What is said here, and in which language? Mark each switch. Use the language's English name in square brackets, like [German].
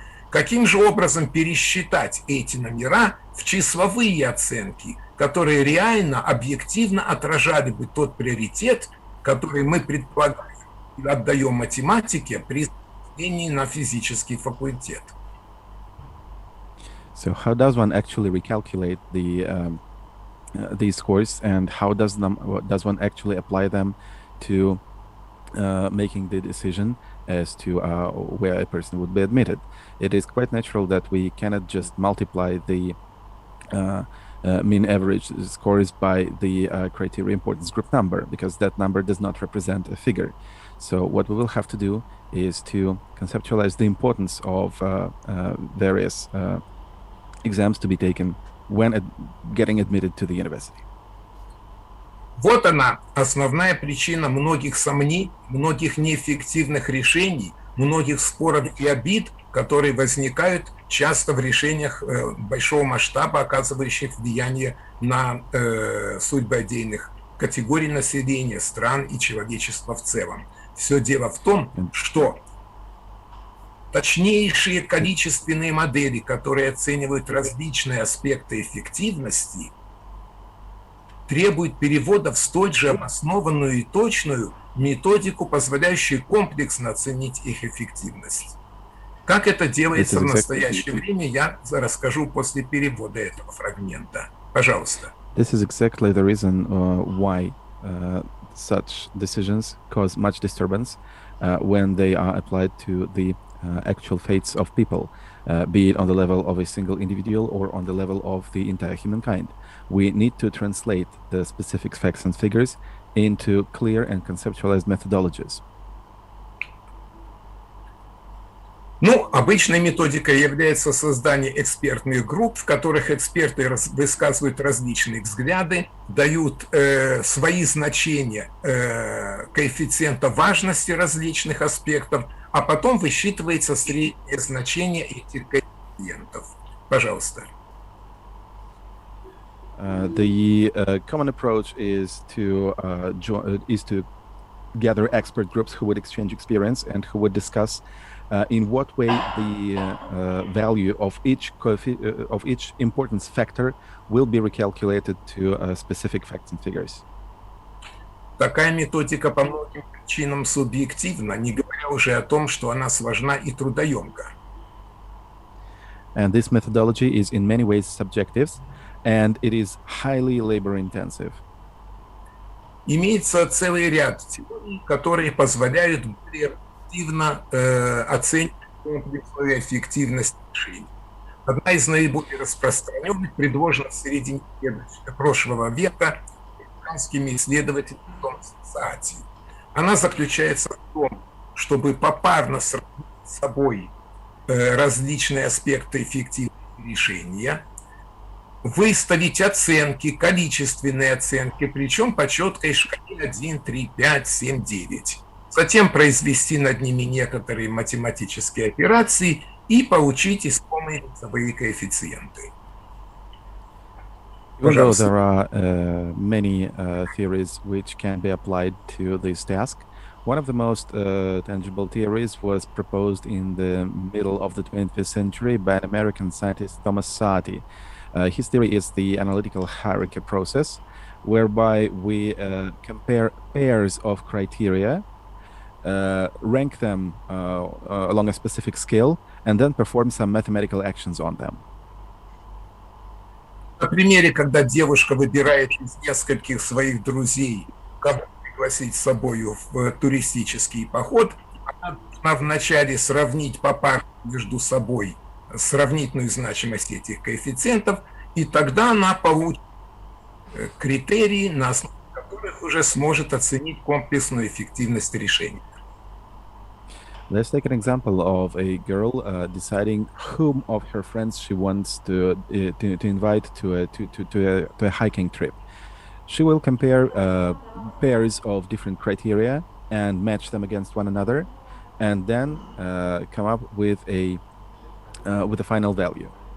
[Russian] Каким же образом пересчитать эти номера в числовые оценки, которые реально, объективно отражали бы тот приоритет, который мы предполагаем и отдаем математике при поступлении на физический факультет? [English] So how does one actually recalculate these scores, and how does one actually apply them to making the decision as to where a person would be admitted? It is quite natural that we cannot just multiply the mean average scores by the criteria importance group number, because that number does not represent a figure. So what we will have to do is to conceptualize the importance of various exams to be taken when getting admitted to the university. [Russian] Вот она, основная причина многих сомнений, многих неэффективных решений, многих споров и обид, которые возникают часто в решениях большого масштаба, оказывающих влияние на судьбы отдельных категорий населения, стран и человечества в целом. Все дело в том, что точнейшие количественные модели, которые оценивают различные аспекты эффективности, требуют перевода в столь же обоснованную и точную методику, позволяющую комплексно оценить их эффективность. Как это делается в настоящее время, я расскажу после перевода этого фрагмента. Пожалуйста. [English] This is exactly the reason why such decisions cause much disturbance when they are applied to the actual fates of people, be it on the level of a single individual or on the level of the entire humankind. We need to translate the specific facts and figures into clear and conceptualized methodologies. [Russian] Ну, обычной методикой является создание экспертных групп, в которых эксперты высказывают различные взгляды, дают свои значения коэффициента важности различных аспектов, а потом высчитывается среднее значение этих коэффициентов. Пожалуйста. [English] The common approach is to gather expert groups who would exchange experience and who would discuss in what way the value of each importance factor will be recalculated to specific facts and figures. [Russian] Такая методика по многим причинам субъективна, не говоря уже о том, что она сложна и трудоемка. [English] And this methodology is in many ways subjective, and it is highly labor-intensive. [Russian] Имеется целый ряд теорий, которые позволяют более активно оценивать комплексную эффективность решений. Одна из наиболее распространенных предложена в середине прошлого века американскими исследователями Томасом Саади. Она заключается в том, чтобы попарно сравнить с собой различные аспекты эффективности решения, выставить оценки, количественные оценки, причем по четкой шкале 1, 3, 5, 7, 9. Затем произвести над ними некоторые математические операции и получить искомые весовые коэффициенты. [English] Even though there are many theories which can be applied to this task, one of the most tangible theories was proposed in the middle of the 20th century by an American scientist, Thomas Saaty. His theory is the analytical hierarchy process, whereby we compare pairs of criteria, rank them along a specific scale, and then perform some mathematical actions on them. [Russian] На примере, когда девушка выбирает из нескольких своих друзей, кого пригласить с собой в туристический поход, она должна вначале сравнить по парам между собой сравнительную значимость этих коэффициентов, и тогда она получит критерии, на основе которых уже сможет оценить комплексную эффективность решения. [English] Let's take an example of a girl deciding whom of her friends she wants to invite to a hiking trip. She will compare pairs of different criteria and match them against one another, and then come up with a final value.